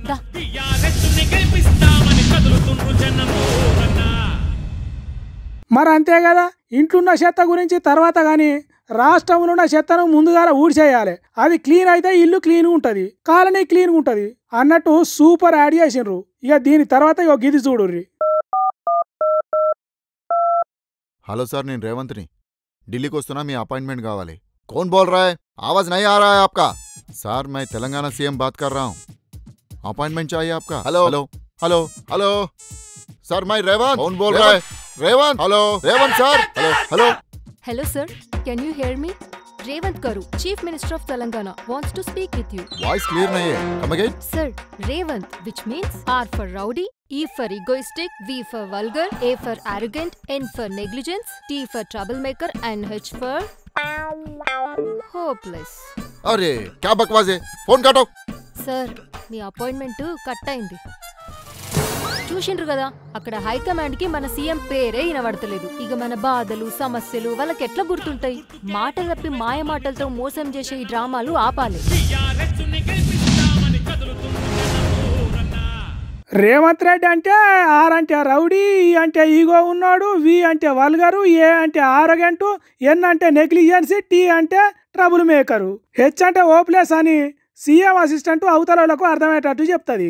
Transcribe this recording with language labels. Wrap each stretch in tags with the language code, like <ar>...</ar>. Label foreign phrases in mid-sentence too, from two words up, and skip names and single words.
<te>మరి అంతే కదా, ఇంట్లున్న చెత్త గురించి తర్వాత కానీ రాష్ట్రంలో ఉన్న చెత్తను ముందుగా ఊడ్చేయాలి. అది క్లీన్ అయితే ఇల్లు క్లీన్ ఉంటుంది, కాలనీ క్లీన్ ఉంటుంది అన్నట్టు</te> <en>super ad</en> <te>చేసిండ్రు. ఇక దీని తర్వాత ఇక గిది చూడుర్రి. హలో సార్, నేను రేవంత్ని. ఢిల్లీకి వస్తున్నా, మీ అపాయింట్మెంట్ కావాలి.</te> <hi>कौन बोल रहा है? आवाज नहीं आ रहा है आपका? सर मैं तेलंगाना सीएम बात कर रहा हूँ. अपॉइंटमेंट चाहिए आपका.</hi> <en>hello hello hello hello sir, मैं रेवंत.</en> <hi>कौन बोल रहा है? रेवंत. हेलो रेवंत सर.</hi> <en>hello hello hello sir, can you hear me? रेवंत करू, chief minister of तेलंगाना wants to speak with you. voice clear</en> <hi>नहीं है.</hi> <en>come again. Sir, Revant, which means R for rowdy, E for egoistic, V for vulgar, A for arrogant, N for negligence, T for troublemaker and H for hopeless.</en> <hi>अरे क्या बकवास है फोन काटो</hi> <te>సార్ మీ</te> <en>appointment cut</en> <te>అయింది. చూసిండ్రు కదా అక్కడ హైకమాండ్ కి మన సీఎం పేరే వినబడతలేదు. ఇక మన బాధలు సమస్యలు వాళ్ళకి ఎట్లా గుర్తుంటాయి? మాట తప్పి మాయ మాటలతో మోసం చేసే ఈ డ్రామాలు ఆపాలి. రేవంత్ రెడ్డి అంటే ఆర్ అంటే రౌడీ, ఈ అంటే ఈగో ఉన్నాడు, వి అంటే వల్గరు, ఏ అంటే ఆరోగెంట్, ఎన్ అంటే నెగ్లిజెన్సీ, టీ అంటే</te> <en>trouble maker,</en> <te>హెచ్ అంటే ఓప్లెస్ అని</te> <en>CM assistant</en> <te>అవతలకు అర్థమయ్యేటట్టు చెప్తుంది.</te>